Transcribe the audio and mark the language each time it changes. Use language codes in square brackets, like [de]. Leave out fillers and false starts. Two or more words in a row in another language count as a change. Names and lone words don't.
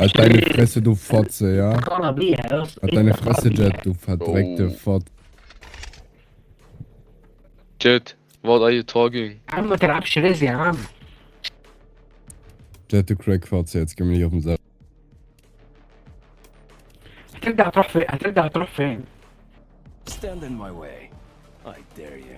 [de] Halt deine [ar] ليه [de] Fresse, du Fotze, ja? [ar] خرا بيها يا اسطى [de] Halt deine Fresse, Jet, du verdreckte Fotze. [en] Jet, what are you talking? [ar] يا عم ما تلعبش ليه يا عم [de] Jet, du Crack-Fotze, jetzt geh mir nicht auf den Sack. [ar] هترجع تروح فين [en] Stand in my way. I dare you.